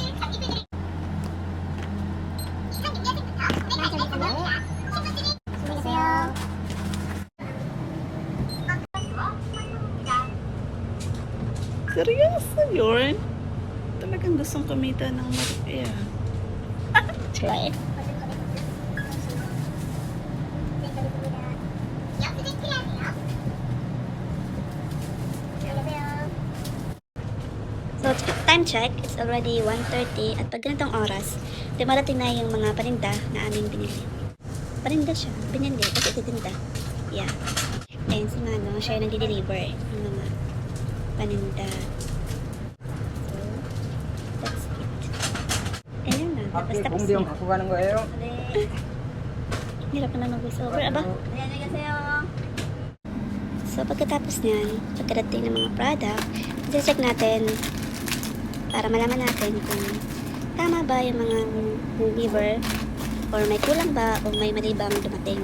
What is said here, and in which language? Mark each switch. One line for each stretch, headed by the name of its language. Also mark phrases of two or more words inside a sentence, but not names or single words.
Korean: 안녕하세요.
Filipino: Seryoso yun? Talagang gustong kumita ng malaki ah.
Korean: 좋아해?
Filipino: So,
English: time check, it's already
Filipino: 1:30 at pag ganitong oras, dumarating na yung mga paninda na aming binili. Paninda siya, binili, kasi ititinda. Yeah. And si Mano, siya yung nag-deliver ng mga paninda.
English: So, that's it.
Filipino: Ayan na, tapos tapos
Korean: 공대 형
Filipino: na.
Korean: 갖고 가는 거예요?
Filipino: Hirap na mag-voiceover, aba? So, pagkatapos niyan, pagkadating ng mga product, check natin para malaman natin kung tama ba yung mga deliver or may kulang ba o may mali bang dumating.